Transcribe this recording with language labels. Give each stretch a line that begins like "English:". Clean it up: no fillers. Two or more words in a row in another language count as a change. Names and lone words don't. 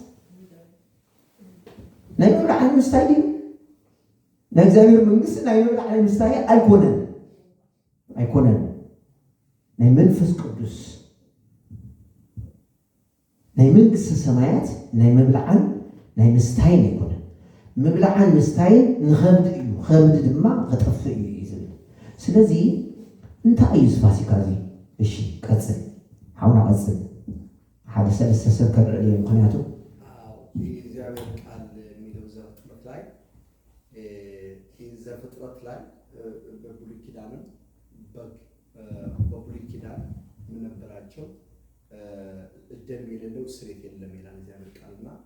Tigrinya: ናይ ምብላዕ ምስታይ ድዩ ናይ እግዚአብሔር መንግስት ናይ ምብላዕ ምስታይ ኣይኮነን ኣይኮነን ናይ መንፈስ ቅዱስ ናይ መንግስቲ ሰማያት ናይ ምብላዕን ናይ ምስታይን ኣይኮነን ምብላዕን ምስታይን ንኸብዲ እዩ ከብዲ ድማ ከጠፍእ እዩ ዝብል ስለዚ እንታይ እዩ ፋሲካ እዚ እሺ ቀፅል ሓውና ቀፅል ሓደ ሰለስተ ሰብ ከልዕል እየ ምክንያቱ
Amharic: እግዚአብሔር ቃል የሚለው ዘፍጥረት ላይ ዘፍጥረት ላይ በብሉይ ኪዳንም በብሉይ ኪዳን ምን ነበራቸው ደም የሌለው ስሬት የለም ይላል እግዚአብሔር ቃልና